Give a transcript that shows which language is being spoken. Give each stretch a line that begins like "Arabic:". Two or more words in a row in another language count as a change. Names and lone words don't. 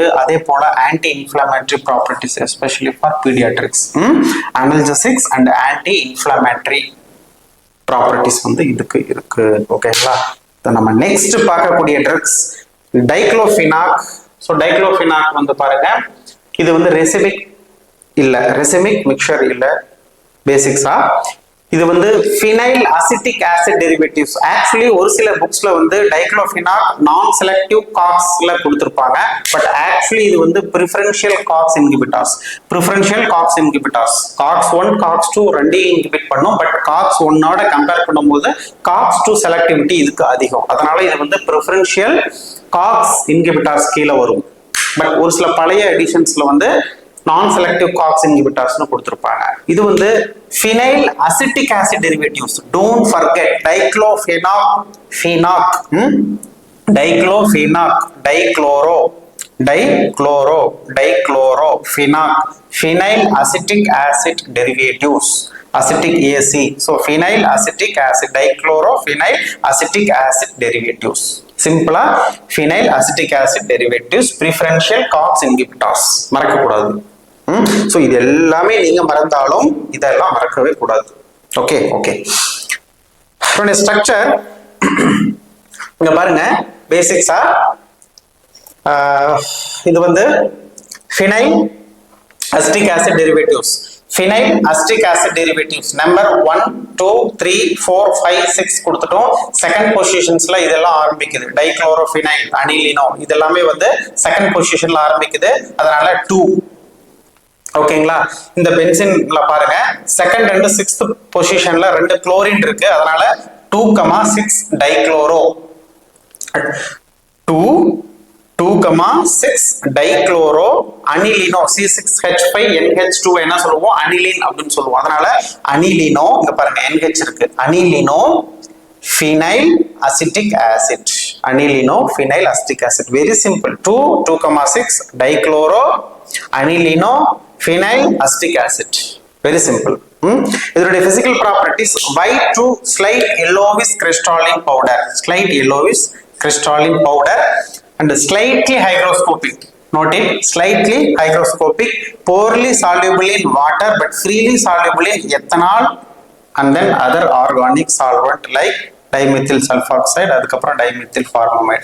Tamil: அதே போல
English: anti inflammatory properties especially for pediatrics analgesics and anti inflammatory properties
Tamil: வந்து இதுக்கு இருக்கு. ஓகேங்களா? நம்ம நெக்ஸ்ட் பார்க்கக்கூடிய ட்ரக்ஸ் டைக்ளோஃபினாக். ஸோ டைக்ளோஃபினாக் வந்து பாருங்க இது வந்து
English: racemic mixture
Tamil: இல்ல பேசிக்ஸா இது வந்து
English: phenyl acetic acid derivatives.
Tamil: ஆக்சுவலி ஒரு சில புக்ஸ்ல வந்து டைக்ளோஃபினாக்
English: non selective COX
Tamil: கொடுத்திருப்பாங்க.
English: but actually
Tamil: இது வந்து
English: preferential COX inhibitors COX 1 COX 2
Tamil: ரெண்டையும் இன்ஹிபிட் பண்ணும்.
English: but COX 1
Tamil: ஓட கம்பேர் பண்ணும்போது
English: COX 2 selectivity
Tamil: இதுக்கு அதிகம். அதனால இது வந்து
English: preferential COX inhibitors
Tamil: கீழே வரும். பட் ஒரு சில பழைய எடிஷன்ஸ்ல வந்து
English: non selective COX inhibitors
Tamil: கொடுத்திருப்பாங்க. இது வந்து
English: phenyl acetic acid derivatives. Don't forget diclofenac phenyl acetic acid derivatives acetic AC. So phenyl acetic acid dichlorofenyl acetic acid derivatives சிம்பிளா phenyl acetic acid derivatives preferential COX inhibitors
Tamil: மறக்க கூடாது. சோ இது எல்லாமே நீங்க மறந்தாலும் இதெல்லாம் மறக்கவே கூடாது.
English: okay structure
Tamil: இங்க பாருங்க பேசிக்ஸா இது வந்து
English: phenyl acetic acid derivatives phenyl acetic acid derivatives number 1 2 3 4 5 6 கொடுத்துட்டோம். second positions
Tamil: இதெல்லாம் ஆரம்பிக்குது. டைக்ளோரோஃபினைல், அனிலினோ இதெல்லாமே வந்து
English: second position
Tamil: ஆரம்பிக்குது. அதனால 2. ஓகேங்களா? இந்த பென்சின்ல பாருங்க
English: second and sixth position
Tamil: ரெண்டு குளோரின் இருக்கு. அதனால 2,6 டைக்ளோரோ 2,6
English: dichloro anilino
Tamil: C6H5NH2 என்ன சொல்லுவோம்? அனிலின் அப்படின்னு சொல்லுவோம். அதனால அனிலினோ இங்க பாருங்க NH இருக்கு.
English: அனிலினோ phenyl acetic acid. Anilino phenyl acetic acid. Very simple. 2,6 dichloro anilino phenyl acetic acid. Very simple. இதனுடைய physical properties white to slight yellowish crystalline powder. Slight yellowish crystalline powder and slightly hygroscopic. Note it, slightly hygroscopic, poorly soluble in water but freely soluble in ethanol and then other organic solvent like dimethyl sulfoxide, அதுக்கப்புறம் dimethyl formamide.